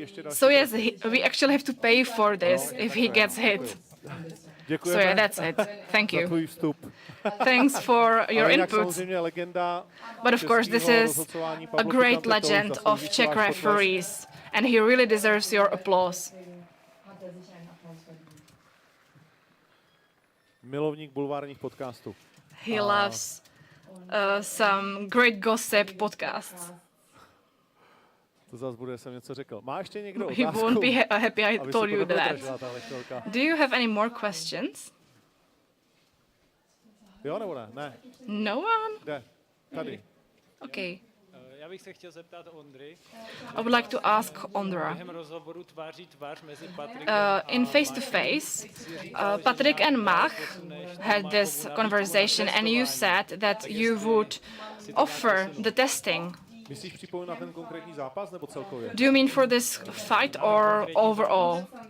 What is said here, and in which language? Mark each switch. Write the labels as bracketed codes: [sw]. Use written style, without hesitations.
[en] So yes, we actually have to pay for this if he gets hit. So yeah, that's it. Thank you. Thanks for your input. But of course, this is a great legend of Czech referees, and he really deserves your applause. [cs] Milovník bulvárních podcastů. [en] He loves some great gossip podcasts. [cs] To zase bude, jsem něco řekl. Má ještě někdo [en] He [cs] otázku? [en] won't be happy I told you that. Do you have any more questions? [cs] Jo, nebo ne? Ne. [en] No one? [cs] Kde? Tady. [en] Okay. [cs] Já bych se chtěl zeptat Ondry. [en] I would like to ask Ondra. [cs] Během rozhovoru tváří tvář mezi [en] In face to face, Patrick and Mach had this conversation, and you said that you would offer the testing. [cs] Myslíš připojit na ten konkrétní zápas nebo celkově? [en] Do you mean for this fight or overall?